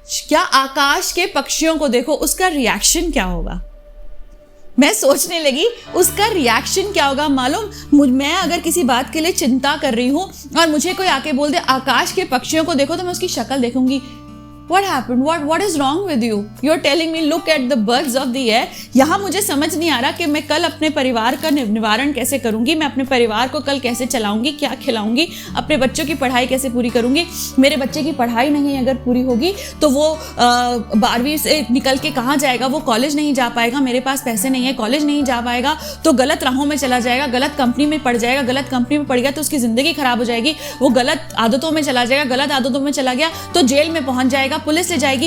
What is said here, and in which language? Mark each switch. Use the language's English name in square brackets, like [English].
[Hindi] क्या आकाश के पक्षियों को देखो, उसका रिएक्शन क्या होगा? मैं सोचने लगी उसका रिएक्शन क्या होगा। मालूम, मैं अगर किसी बात के लिए चिंता कर रही हूँ और मुझे कोई आके बोल दे आकाश के पक्षियों को देखो, तो मैं उसकी शक्ल देखूंगी, [English] What happened? What is wrong with you? You're telling me look at the birds of the air. [Hindi] यहाँ मुझे समझ नहीं आ रहा कि मैं कल अपने परिवार का निवारण कैसे करूंगी, मैं अपने परिवार को कल कैसे चलाऊंगी, क्या खिलाऊंगी, अपने बच्चों की पढ़ाई कैसे पूरी करूंगी। मेरे बच्चे की पढ़ाई नहीं अगर पूरी होगी तो वो 12वीं से निकल के कहाँ जाएगा, वो कॉलेज नहीं जा पाएगा, मेरे पास पैसे नहीं है, कॉलेज नहीं जा पाएगा तो गलत राहों में चला जाएगा, गलत कंपनी में पड़ जाएगा, गलत कंपनी में पड़ गया तो उसकी ज़िंदगी खराब हो जाएगी, वो गलत आदतों में चला जाएगा, गलत आदतों में चला गया तो जेल में पहुंच जाएगा, पुलिस से जाएगी।